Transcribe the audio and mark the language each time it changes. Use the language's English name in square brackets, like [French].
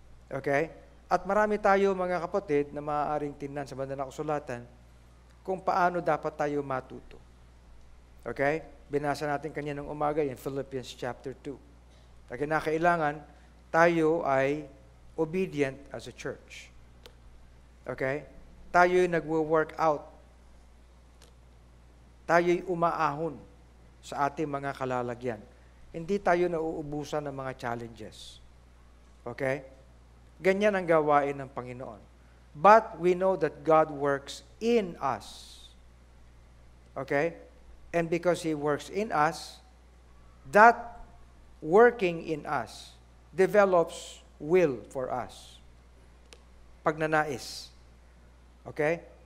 [Filipino] Okay? At marami tayo mga kapatid na maaaring tingnan sa banal na kasulatan kung paano dapat tayo matuto. Okay? Binasa natin kanina ng umaga [English] in Philippians chapter 2. [Filipino] Kaya kinakailangan tayo ay [English] obedient as a church. [Filipino] Okay? Tayo'y nagwo-work out. Tayo'y umaahon sa ating mga kalalagyan. Hindi tayo nauubusan ng mga challenges. Okay? Ganyan ang gawain ng Panginoon. [English] But we know that God works in us. Okay? And because He works in us, that working in us develops will for us. Pagnanais. Okay?